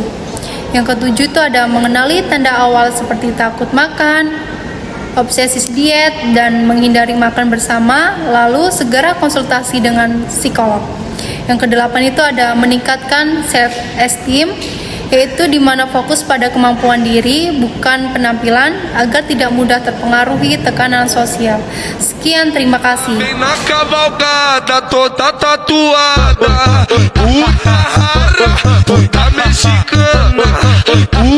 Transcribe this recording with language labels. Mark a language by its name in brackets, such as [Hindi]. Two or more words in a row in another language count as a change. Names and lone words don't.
[Indonesian] Yang ketujuh itu ada mengenali tanda awal seperti takut makan, obsesi diet, dan menghindari makan bersama, lalu segera konsultasi dengan psikolog. Yang kedelapan itu ada meningkatkan self-esteem, yaitu di mana fokus pada kemampuan diri, bukan penampilan, agar tidak mudah terpengaruhi tekanan sosial. Sekian, terima kasih. [Portuguese] Na cavalgada toda tatuada, puta rara, toda mexicana.